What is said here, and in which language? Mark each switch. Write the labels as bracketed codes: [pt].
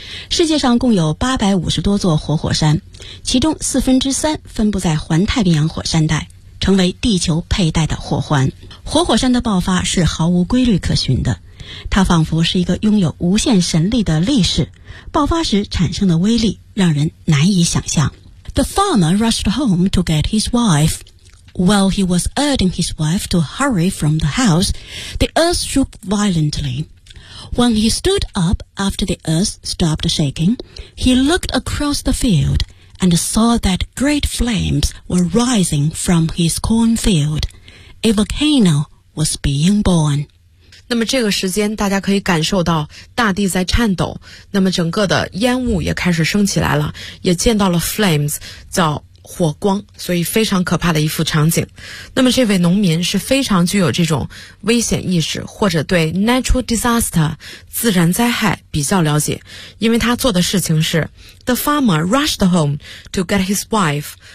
[zh] 世界上共有850多座活火山，其中3/4分布在环太平洋火山带，成为地球佩戴的火环。活火山的爆发是毫无规律可循的，它仿佛是一个拥有无限神力的力士，爆发时产生的威力让人难以想象。 [en] The farmer rushed home to get his wife. While he was urging his wife to hurry from the house, the earth shook violently. When he stood up after the earth stopped shaking, he looked across the field and saw that great flames were rising from his cornfield. A volcano was being born. [zh] 那么这个时间大家可以感受到大地在颤抖，那么整个的烟雾也开始升起来了，也见到了 flames 叫火光，所以非常可怕的一幅场景。那么这位农民是非常具有这种危险意识，或者对 natural disaster 自然灾害比较了解，因为他做的事情是 [en] The farmer rushed home to get his wife.